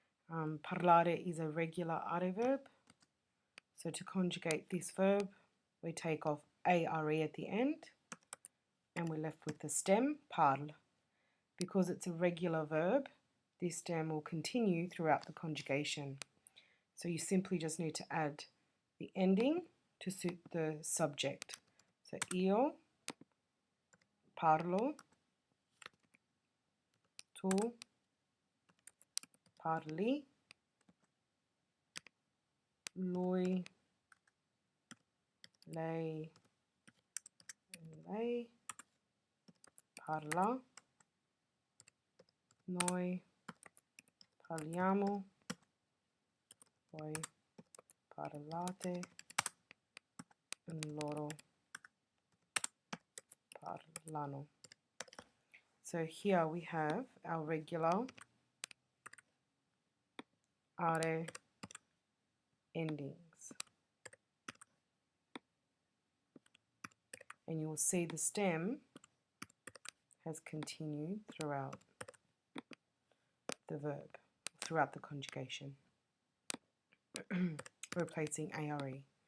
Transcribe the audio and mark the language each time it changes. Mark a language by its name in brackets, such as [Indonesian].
[English] Parlare is a regular are verb. So to conjugate this verb, we take off are at the end and we're left with the stem parle. Because it's a regular verb, this stem will continue throughout the conjugation. So you simply just need to add the ending to suit the subject. [Italian] So io parlo, tu parli, lui, lei parla, noi parliamo, voi parlate, and loro parlano. [English] So here we have our regular are endings. And you will see the stem has continued throughout the verb, throughout the conjugation, replacing are.